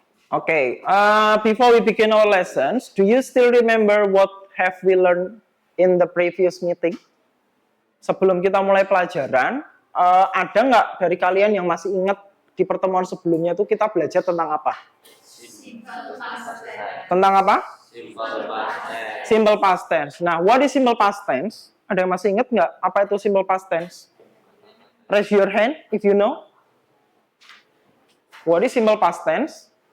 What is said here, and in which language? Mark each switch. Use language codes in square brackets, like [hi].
[en] Okay, before we begin our lessons, do you still remember what have we learned in the previous meeting? [id] Sebelum kita mulai pelajaran, ada nggak dari kalian yang masih ingat di pertemuan sebelumnya itu kita belajar tentang apa? Tentang apa? Simple past tense. [en] Nah, what is simple past tense? [id] Ada yang masih ingat nggak apa itu simple past tense? [en] Raise your hand if you know. What is simple past tense?